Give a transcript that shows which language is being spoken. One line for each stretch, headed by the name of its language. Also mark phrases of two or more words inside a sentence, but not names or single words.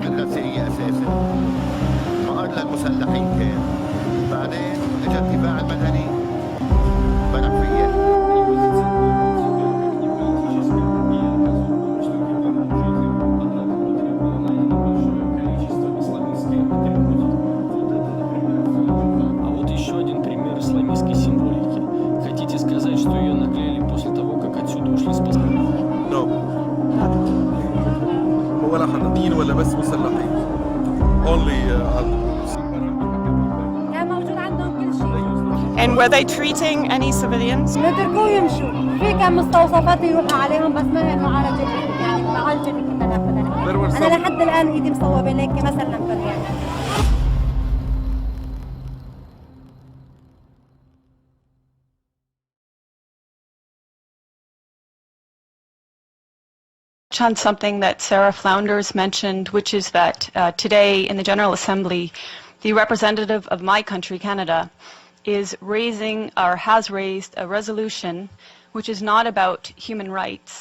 Arabic: المدرسة هي أساسا مقر للمسلحين كان، بعدين اجى الدفاع المدني بنى فيها.
Russian: А вот еще один пример исламистской символики. Хотите сказать, что ее наклеили после того, как отсюда ушли с поста?
Arabic: ولا حنادين ولا بس مسلحين.
English: Only And were they treating any civilians?
Arabic: نتركوه يمشوا. في كم مستوصفات يروحوا عليهم بس ما هي معالجة يعني المعالجة اللي كنا ناخذها. أنا لحد الآن إيدي مصوبة لك مثلا يعني.
English: On something that Sarah Flounders mentioned, which is that today in the General Assembly, the representative of my country, Canada, is raising or has raised a resolution which is not about human rights.